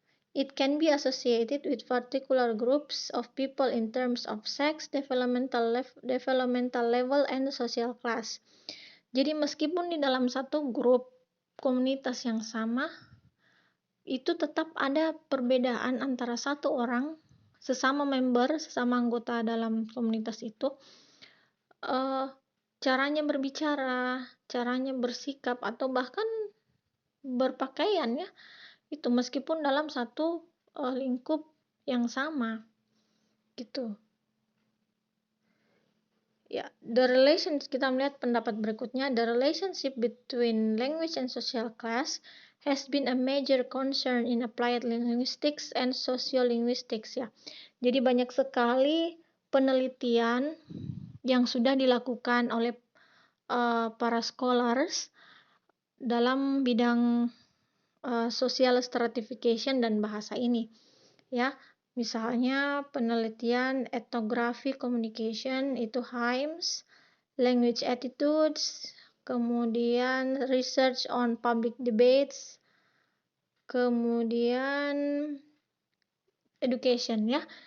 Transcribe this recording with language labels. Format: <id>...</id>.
<en>It can be associated with particular groups of people in terms of sex, developmental level, and social class.</en> <id>Jadi meskipun di dalam satu grup komunitas yang sama, itu tetap ada perbedaan antara satu orang, sesama member, sesama anggota dalam komunitas itu, caranya berbicara, caranya bersikap, atau bahkan berpakaian, ya, itu meskipun dalam satu lingkup yang sama, gitu. Ya, kita melihat pendapat berikutnya,</id> <en>the relationship between language and social class has been a major concern in applied linguistics and sociolinguistics, ya.</en> <id>Jadi banyak sekali penelitian yang sudah dilakukan oleh para scholars dalam bidang social stratification dan bahasa ini, ya. Misalnya penelitian ethnography communication itu HIMSS, language attitudes, kemudian</id> <en>research on public debates,</en> <id>kemudian education, ya.</id>